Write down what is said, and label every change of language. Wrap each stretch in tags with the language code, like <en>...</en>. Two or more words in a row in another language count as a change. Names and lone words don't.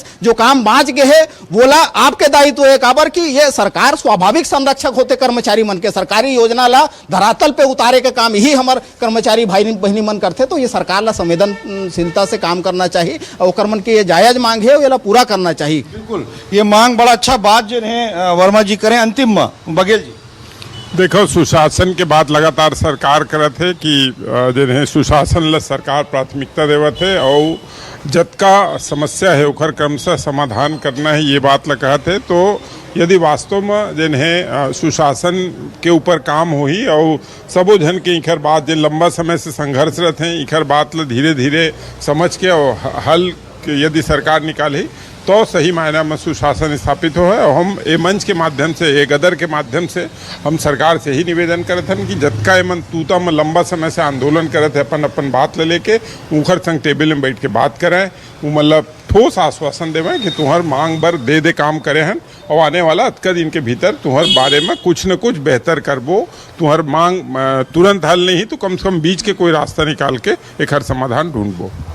<hne>जो काम बाँच गए है बोला आपके दायित्व है काबर की ये सरकार स्वाभाविक संरक्षक होते कर्मचारी मन के, सरकारी योजना ला धरातल पे उतारे के काम ही हमार कर्मचारी भाई बहनी मन करते। तो ये सरकार ला संवेदनशीलता से काम करना चाहिए और ओकर मन के ये जायज मांग है ये ला पूरा करना चाहिए। बिल्कुल ये मांग बड़ा अच्छा बात जो है वर्मा जी करें। अंतिम बघेल जी देखो सुशासन के बाद लगातार सरकार करत है कि जिन्हें सुशासन ला सरकार प्राथमिकता देवत है और जतका समस्या है ओकर क्रमशः समाधान करना है ये बात ला कहत है। तो यदि वास्तव में जिन्हें सुशासन के ऊपर काम हो ही और सबो जन के इखर बात जो लंबा समय से संघर्षरत हैं इखर बात ला धीरे धीरे समझ के और हल यदि सरकार निकाले तो सही मायना में सुशासन स्थापित हो है। और हम ए मंच के माध्यम से ए गदर के माध्यम से हम सरकार से ही निवेदन करते हैं कि जतका एमन तूता में लंबा समय से आंदोलन करते अपन अपन बात ले लेके उखर संग टेबल में बैठ के बात करें, वो मतलब ठोस आश्वासन देवें कि तुम्हार मांग बर दे काम करे हैं और आने वाला अतका दिन के भीतर तुम्हार बारे में कुछ न कुछ बेहतर करबो। तुम्हार मांग तुरंत हल नहीं तो कम से कम बीच के कोई रास्ता निकाल के एक हर समाधान ढूंढबो।</hne>